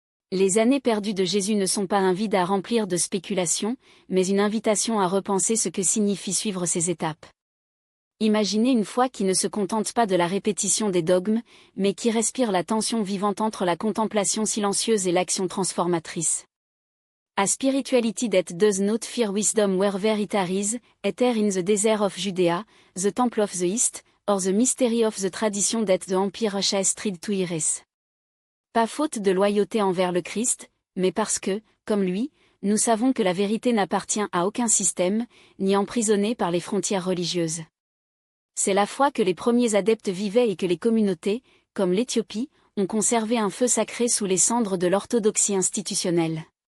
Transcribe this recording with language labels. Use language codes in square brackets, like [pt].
[fr] Les années perdues de Jésus ne sont pas un vide à remplir de spéculations, mais une invitation à repenser ce que signifie suivre ces étapes. Imaginez une foi qui ne se contente pas de la répétition des dogmes, mais qui respire la tension vivante entre la contemplation silencieuse et l'action transformatrice. [en] A spirituality that does not fear wisdom, where there it is, either in the desert of Judea, the temple of the East, or the mystery of the tradition that the empire has tried to erase. [fr] Pas faute de loyauté envers le Christ, mais parce que, comme lui, nous savons que la vérité n'appartient à aucun système, ni emprisonnée par les frontières religieuses. C'est la foi que les premiers adeptes vivaient et que les communautés, comme l'Éthiopie, ont conservé un feu sacré sous les cendres de l'orthodoxie institutionnelle.